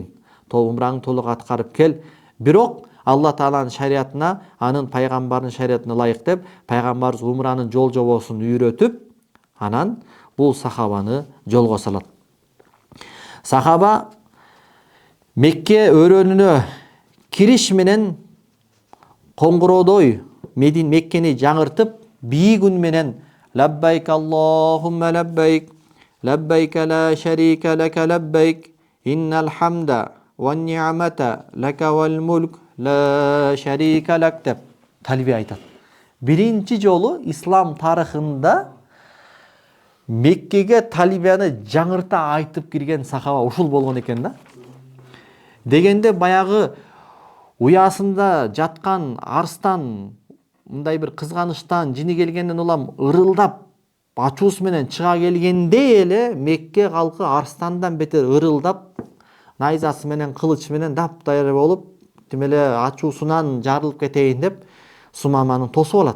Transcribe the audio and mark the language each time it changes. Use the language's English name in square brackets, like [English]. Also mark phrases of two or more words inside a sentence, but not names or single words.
[Kyrgyz] Умраңды толук аткарып кел. Бирок Алла Тааланын шариятына, анын пайгамбарынын шариятына ылайык деп, пайгамбарыбыз умранын жол жобосун үйрөтүп, анан бул сахабаны жолго салат. Сахаба Мекке өрөөнүнө кириш менен коңгуродой Меккени жаңыртып, бийик үн менен [Arabic] لبيك اللهم لبيك، لبيك لا شريك لك لبيك، إن الحمد والنعمة لك والملك لا شريك لك [Kyrgyz] деп талбия айтат. Биринчи жолу ислам тарыхында Меккеге талбияны жаңырта айтып кирген сахаба ушул болгон экен да. Дегенде баягы уясында жаткан арстан, мындай бир кызганычтан жини келгенден улам ырылдап, ачуусу менен чыга келгенде эле Мекке калкы арстандан бетер ырылдап, найзасы менен, кылычы менен дап-даяр болуп, тим эле ачуусунан жарылып кетейин деп Сумаманы тосуп алат.